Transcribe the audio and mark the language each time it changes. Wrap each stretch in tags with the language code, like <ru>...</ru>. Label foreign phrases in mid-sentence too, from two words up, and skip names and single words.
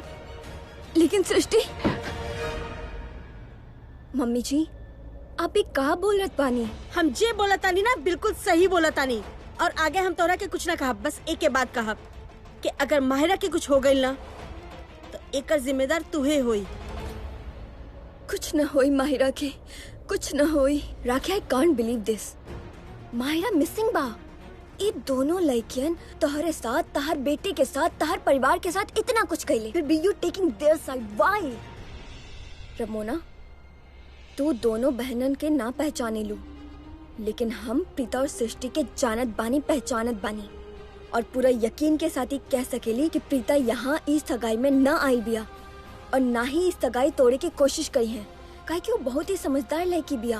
<bho>लेकिन सृष्टि, मम्मी जी आप भी का बोलत बानी? हम जे बोला तानी ना बिल्कुल सही बोला तानी। और आगे हम तोरा के कुछ ना कहा, बस एक के बात कहा कि अगर माहिरा के कुछ हो गई ना तो एकर जिम्मेदार तुहे होई। कुछ न होई माहिरा के, कुछ न होई। राखी,</bho> <en>I can't believe this.</en> <bho>माहिरा मिसिंग बा। ये दोनों लड़कियन तोहरे साथ, तहर बेटे के साथ, तहर परिवार के साथ इतना कुछ कैले, फिर बी</bho> <en>you taking their side? Why?</en> <bho>रमोना, तू दोनों बहनन के ना पहचाने लू, लेकिन हम प्रीता और सृष्टि के जानत बानी, पहचानत बानी। और पूरा यकीन के साथ ही कह सकेली कि प्रीता यहाँ इस सगाई में न आई बिया और ना ही इस सगाई तोड़े की कोशिश करी है, काहे कि वो बहुत ही समझदार लड़की बिया।</bho>